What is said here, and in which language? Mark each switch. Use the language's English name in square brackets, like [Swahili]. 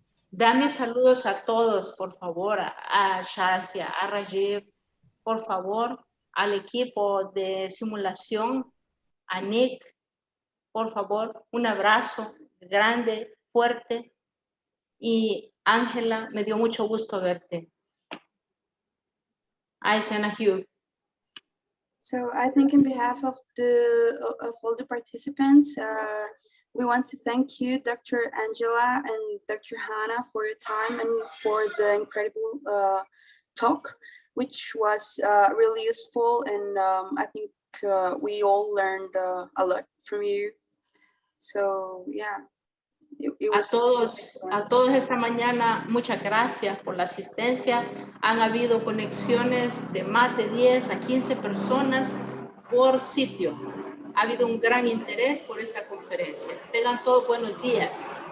[Spanish] Dame saludos a todos, por favor, a Shasia, a Rajiv, por favor, al equipo de simulación, a Nick, por favor, un abrazo grande, fuerte. Y Ángela, me dio mucho gusto verte. [English] send a hug. So I think in behalf of all the participants, we want to thank you, Dr. Angela and Dr. Hannah, for your time and for the incredible talk, which was really useful, and I think we all learned a lot from you. So yeah, it was [Spanish] A todos esta mañana, muchas gracias por la asistencia. Han habido conexiones de más de 10 a 15 personas por sitio. Ha habido un gran interés por esta conferencia. Tengan todos buenos días.